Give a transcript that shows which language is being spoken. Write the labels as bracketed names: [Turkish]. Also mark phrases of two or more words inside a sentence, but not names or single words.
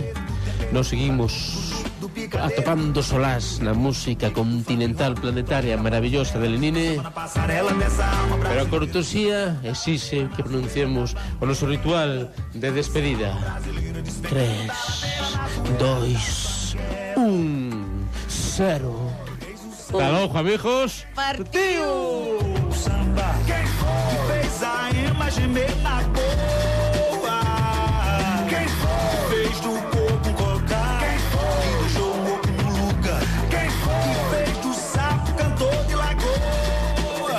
[Galician] Nos seguimos atopando solás na música continental planetaria maravillosa de Lenine, pero a cortesía exixe que pronunciemos o noso ritual de despedida. 3, 2, 1, 0. [Spanish] Hasta luego, amigos. [Portuguese] Partiu! Quem fez a gemer na boa? Quem fez do corpo colocar? Quem deixou o corpo no lugar? Quem fez do sapo cantor de lagoa?